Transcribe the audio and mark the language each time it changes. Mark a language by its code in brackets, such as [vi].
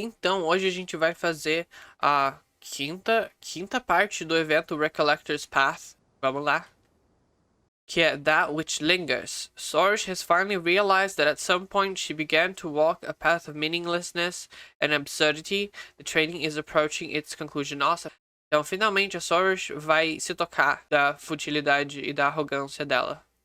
[pt] Então, hoje a gente vai fazer a quinta parte do evento Recollector's Path. Vamos lá. Que é That Which Lingers. [en] Sorge has finally realized that at some point she began to walk a path of meaninglessness and absurdity. The training is approaching its conclusion. [pt] Nossa. Então, finalmente a Sorge vai se tocar da futilidade e da arrogância dela.